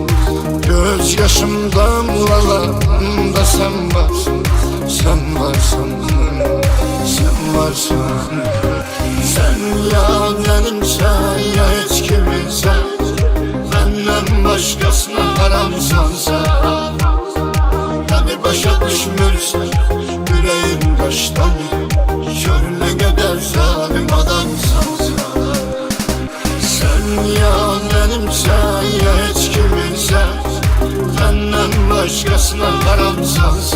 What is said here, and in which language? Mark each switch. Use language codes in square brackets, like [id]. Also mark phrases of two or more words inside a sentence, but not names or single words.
[az] Göz yaşım damlalarımda sən varsın, sən varsın, sən varsın. Sən ya mənimsən ya heç kiminsən, məndən başqasına haramsansa. [tr] Beni [az] başa düşmürsən, [tr] yüreğim daşdan, gör ne kadar zalim adamsan sen. Sen ya benimsen ya hiç kiminsen, benden başkasına haramsansa.